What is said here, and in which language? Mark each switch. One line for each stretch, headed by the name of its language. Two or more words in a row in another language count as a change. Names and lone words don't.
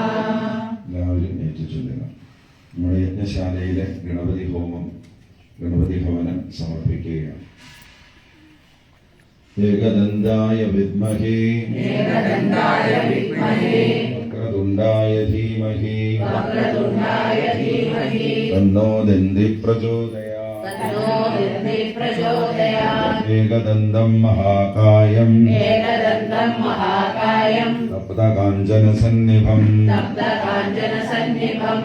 Malayalam: എല്ലാവരും ഏറ്റുചൊല്ലുക. നമ്മുടെ യജ്ഞശാലയിലെ ഗണപതി ഹോമം, ഗണപതി ഭവനം സമർപ്പിക്കുകയാണ്.
Sanskrit: ഏകദന്തായ വിദ്മഹേ ഏകദന്തായ വിദ്മഹേ വക്രതുണ്ടായ धीमहि वक्रतुण्डाय धीमहि तन्नो दन्ति प्रचोदयात् तन्नो दन्ति प्रचोदयात् एकदन्तं महाकायं एकदन्तं महाकायं तप्तकाञ्चनसन्निभं तप्तकाञ्चनसन्निभं